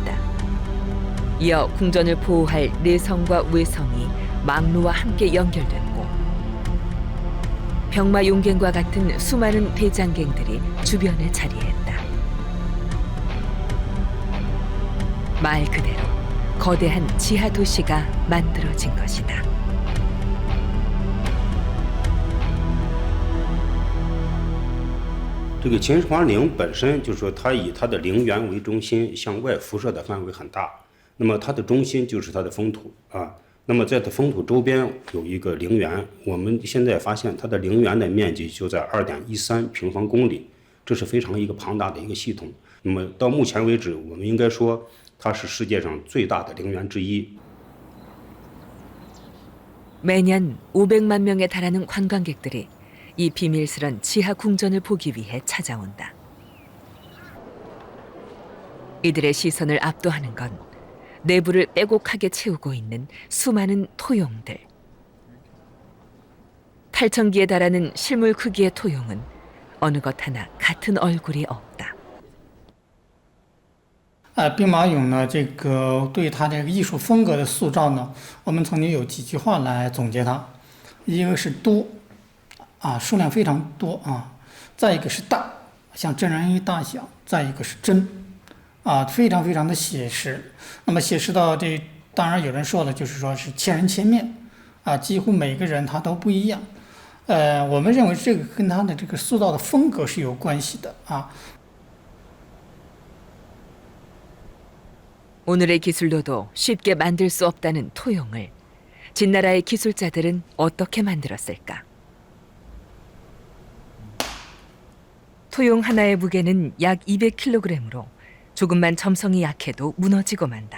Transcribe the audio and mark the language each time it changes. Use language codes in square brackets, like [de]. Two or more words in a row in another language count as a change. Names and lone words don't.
[ko] 이어 궁전을 보호할 내성과 외성이 망루와 함께 연결됐고 병마 용갱과 같은 수많은 대장갱들이 주변에 자리했다. 말 그대로 거대한 지하 도시가 만들어진 것이다. [zh] 这个秦始皇陵本身就是说，它以它的陵园为中心，向外辐射的范围很大。那么它的中心就是它的封土啊。那么在它封土周边有一个陵园，我们现在发现它的陵园的面积就在2.13平方公里，这是非常一个庞大的一个系统。那么到目前为止，我们应该说它是世界上最大的陵园之一。 [ko] 매년 500만 명에 달하는 관광객들이 이 비밀스런 지하 궁전을 보기 위해 찾아온다. 이들의 시선을 압도하는 건 내부를 빼곡하게 채우고 있는 수많은 토용들. 8,000기에 달하는 실물 크기의 토용은 어느 것 하나 같은 얼굴이 없다. [zh] 兵马俑呢，这个对它这个艺术风格的塑造呢，我们曾经有几句话来总结它，一个是多，数量非常多再一个是大，像真人一大小，再一个是真，非常非常的写实。那么写实到这，当然有人说了，就是说是千人千面，几乎每个人他都不一样。我们认为这个跟他的这个塑造的风格是有关系的 [ko] 오늘의 기술로도 쉽게 만들 수 없다는 토용을 진나라의 기술자들은 어떻게 만들었을까? 토용 하나의 무게는 약 200kg으로 조금만 점성이 약해도 무너지고 만다.